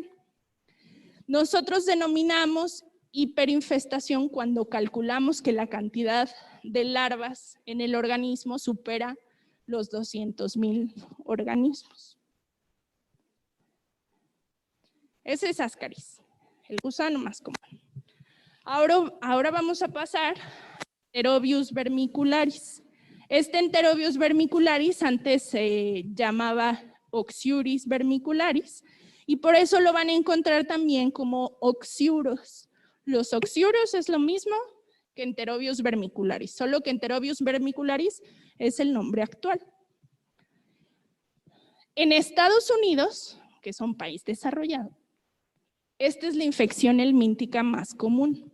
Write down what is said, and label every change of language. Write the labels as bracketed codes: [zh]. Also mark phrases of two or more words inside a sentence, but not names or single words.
[es] Nosotros denominamos hiperinfestación cuando calculamos que la cantidad de larvas en el organismo supera los 200,000 organismos. Ese es Ascaris, el gusano más común. Ahora vamos a pasar a Enterobius vermicularis. Enterobius vermicularis antes se llamaba Oxyuris vermicularis y por eso lo van a encontrar también como oxiuros. Los oxiuros es lo mismo que Enterobius vermicularis, solo que Enterobius vermicularis es el nombre actual. En Estados Unidos, que es un país desarrollado, esta es la infección helmíntica más común.